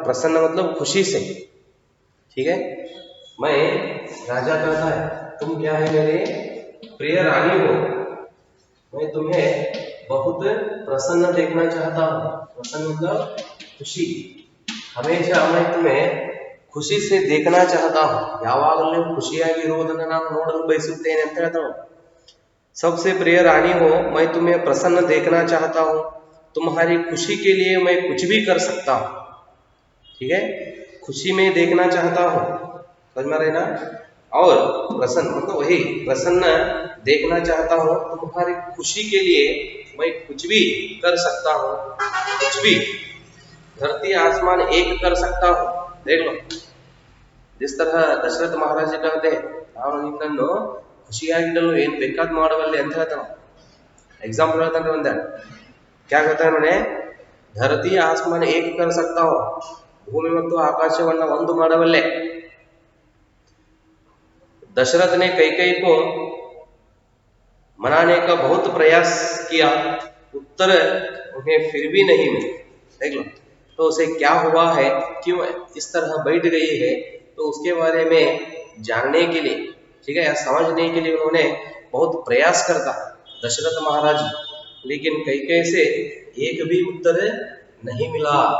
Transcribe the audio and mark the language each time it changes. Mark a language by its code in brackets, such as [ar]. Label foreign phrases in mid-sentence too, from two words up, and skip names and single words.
[hi] प्रसन्न मतलब खुशी से, ठीक है। मैं, राजा कहता है, तुम क्या है, मेरे प्रिय रानी हो, मैं तुम्हें बहुत प्रसन्न देखना चाहता हूँ। प्रसन्न मतलब खुशी, हमेशा मैं तुम्हें खुशी से देखना चाहता हूँ। [kn] ಯಾವಾಗಲೂ ಖುಷಿಯಾಗಿರುವುದನ್ನು ನಾನು ನೋಡಲು ಬಯಸುತ್ತೇನೆ ಅಂತ ಹೇಳ್ತಾಳೆ। [hi] सबसे प्रिय रानी हो, मैं तुम्हें प्रसन्न देखना चाहता हूँ, तुम्हारी खुशी के लिए मैं कुछ भी कर सकता हूँ, ठीक है। खुशी में देखना चाहता हूँ, समझ में रहे ना। और प्रसन्न मतलब वही प्रसन्न देखना चाहता हूँ, तुम्हारी खुशी के लिए मैं कुछ भी कर सकता हूँ, कुछ भी, धरती आसमान एक कर सकता हूँ। देख लो, जिस तरह दशरथ महाराज कहते हैं, [kn] ನಾನು ನಿನ್ನನ್ನು ಖುಷಿಯಾಗಿಡಲು ಏನು ಬೇಕಾದ್ ಮಾಡಬಲ್ಲೆ ಅಂತ ಹೇಳ್ತಾನೆ। एग्जाम्पल ಹೇಳ್ತಾನೆ ಒಂದ, [hi] क्या कहता है उन्होंने, धरती आसमान एक कर सकता हो, भूमि [kn] ಮತ್ತು ಆಕಾಶವನ್ನ ಒಂದು ಮಾಡಬಲ್ಲೆ। [hi] दशरथ ने कैकेयी को मनाने का बहुत प्रयास किया, उत्तर उन्हें फिर भी नहीं मिला। देख लो, तो उसे क्या हुआ है, क्यों इस तरह बैठ गई है, तो उसके बारे में जानने के लिए, ठीक है, या समझने के लिए उन्होंने बहुत प्रयास करता दशरथ महाराज, लेकिन कैकेयी से एक भी उत्तर नहीं मिला।